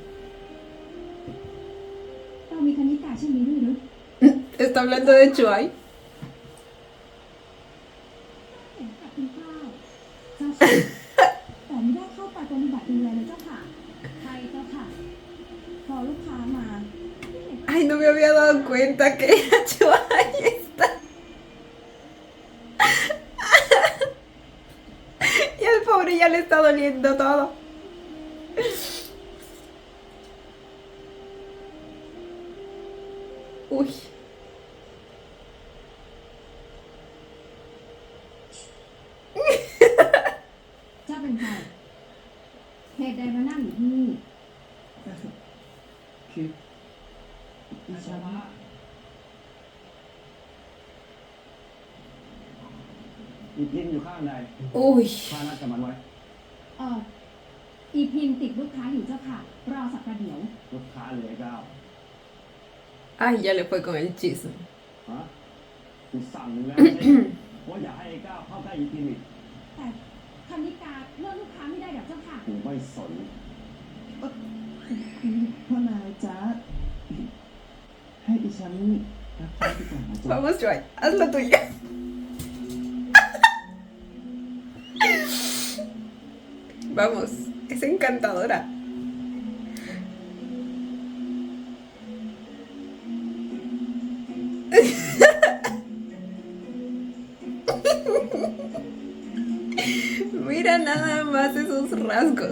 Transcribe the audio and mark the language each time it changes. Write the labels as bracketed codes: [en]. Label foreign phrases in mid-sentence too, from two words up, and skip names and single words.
[th] เรามีคณิกาเช่นนี้ด้วยหรือ [es] Está hablando de Chuai. [th] เห็นกับคุณข้าวเจ้าค่ะแต่ไม่ได้เข้าไปปฏิบัติดูแลเลยเจ้าค่ะ ใครเจ้าค่ะ พอลูกค้ามา [es] Ay, no me había dado cuenta que era Chuai esta. Y al pobre ya le está doliendo todo. Uy. [th] เจ้าเป็นใครเหตุใดมานั่งอยู่ที่นี่ คือดิฉันอีพิมพ์อยู่ข้างใด [es] Uy. [th] พานัดกับมันไว้ อีพิมพ์ติดลูกค้าอยู่เจ้าค่ะ รอสักประเดี๋ยว ลูกค้าเหลือเก้า [es] Ay, ya le fue con el chisme. [th] ฮะกูสั่งมึงแล้วไม่ใช่ว่าอย่าให้ไอ้ก้าวเข้าใกล้อีพิมพ์อีก แต่คณิกาเลิกลูกค้าไม่ได้หรอกเจ้าค่ะ กูไม่สน พ่อนายจ๊ะให้ดิฉันรับใช้ดีกว่านะจ๊ะ [es] Vamos, Chuai, haz la tuya. Vamos, es encantadora. Mira nada más esos rasgos.